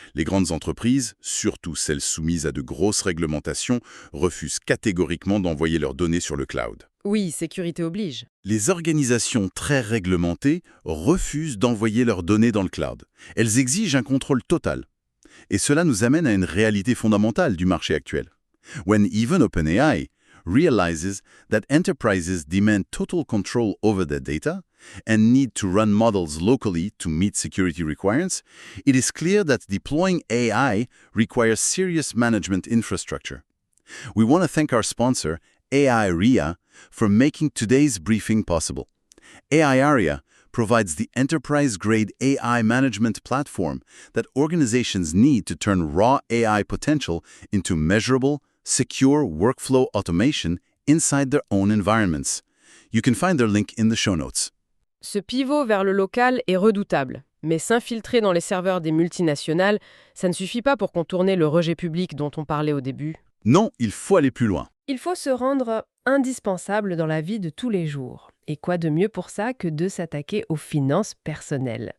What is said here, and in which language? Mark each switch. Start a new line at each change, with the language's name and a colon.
French: Les grandes entreprises, surtout celles soumises à de grosses réglementations, refusent catégoriquement d'envoyer leurs données sur le cloud. Oui, sécurité oblige. Les organisations très réglementées refusent d'envoyer leurs données dans le cloud. Elles exigent un contrôle total. Et cela nous amène à une réalité fondamentale du marché actuel.
English: When even OpenAI realizes that enterprises demand total control over their data and need to run models locally to meet security requirements, it is clear that deploying AI requires serious management infrastructure. We want to thank our sponsor, AI Aria, for making today's briefing possible. AI Aria provides the enterprise-grade AI management platform that organizations need to turn raw AI potential into measurable, secure workflow automation inside their own environments. You can find their link in the show notes.
French: Ce pivot vers le local est redoutable, mais s'infiltrer dans les serveurs des multinationales, ça ne suffit pas pour contourner le rejet public dont on parlait au début. Non, il faut aller plus loin. Il faut se rendre indispensable dans la vie de tous les jours. Et quoi de mieux pour ça que de s'attaquer aux finances personnelles?